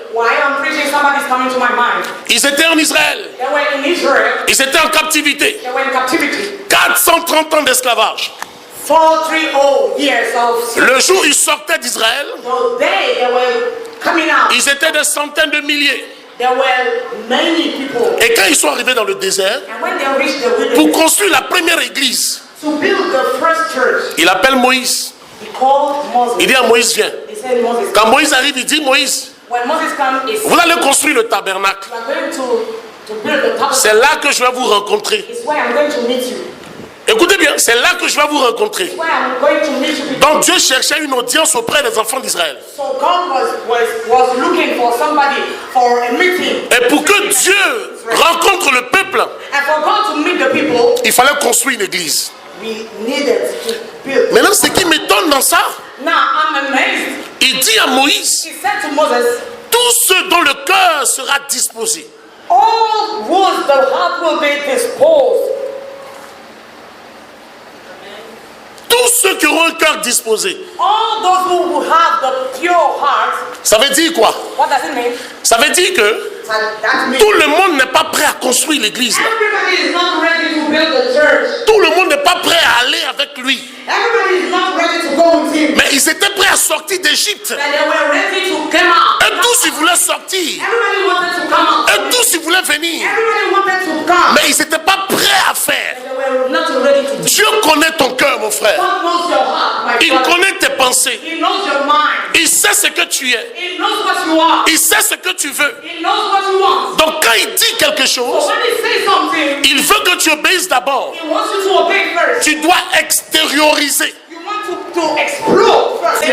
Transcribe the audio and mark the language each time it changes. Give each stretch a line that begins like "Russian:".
English: Why I'm preaching, somebody's coming to my mind.
French: Ils étaient en Israël.
English: They were in Israel.
French: Ils étaient en captivité.
English: They were in captivity.
French: 430 ans d'esclavage.
English: 430 years of
French: Le jour où ils sortaient d'Israël,
English: so they were coming out.
French: ils étaient des centaines de milliers.
English: There were many people.
French: Et quand ils sont arrivés dans le désert,
English: And when they reached the
French: pour
English: wilderness,
French: construire la première église,
English: to build the first church,
French: il appelle Moïse.
English: he called Moses.
French: Il dit à Moïse, viens.
English: He said, Moses.
French: Quand Moïse arrive, il dit, Moïse,
English: When Moses comes, he said,
French: vous allez construire le tabernacle.
English: you are going to build the tabernacle.
French: C'est là que je vais vous rencontrer.
English: It's where I'm going to meet you.
French: Écoutez bien, c'est là que je vais vous rencontrer.
English: It's where I'm going to meet you.
French: Donc Dieu cherchait une audience auprès des enfants d'Israël.
English: So God was looking for somebody for a meeting.
French: Et pour que Dieu rencontre le peuple,
English: And for God to meet the people,
French: il fallait construire une église.
English: we needed to build.
French: Maintenant, ce qui m'étonne dans ça,
English: Now I'm amazed.
French: il dit à Moïse,
English: He said to Moses,
French: tout ce dont le cœur sera disposé.
English: all whose the heart will be disposed.
French: Tous ceux qui auront un cœur disposé.
English: All those who will have the pure heart.
French: Ça veut dire quoi?
English: What does it mean?
French: Ça veut dire que
English: That means
French: tout le monde n'est pas prêt à construire l'église. là.
English: everybody is not ready to build the church.
French: Tout le monde n'est pas prêt à aller avec lui.
English: Everybody is not ready to go with him.
French: Mais ils étaient prêts à sortir d'Égypte.
English: But they were ready to come out.
French: Et tous ils voulaient sortir.
English: Everybody wanted to come out.
French: Et tous ils voulaient venir.
English: Everybody wanted to come.
French: Mais ils n'étaient pas prêts à faire.
English: But they were not ready to do.
French: Dieu connaît ton cœur, mon frère.
English: God knows your heart, my
French: Il
English: brother.
French: connaît tes pensées.
English: He knows your mind.
French: Il sait ce que tu es.
English: He knows what you are.
French: Il sait ce que tu veux.
English: He knows what you want.
French: Donc quand il dit quelque
English: So
French: chose,
English: when he says something,
French: il veut que tu obéisses d'abord.
English: he wants you to obey first.
French: Tu dois extérioriser.
English: You want to explore first.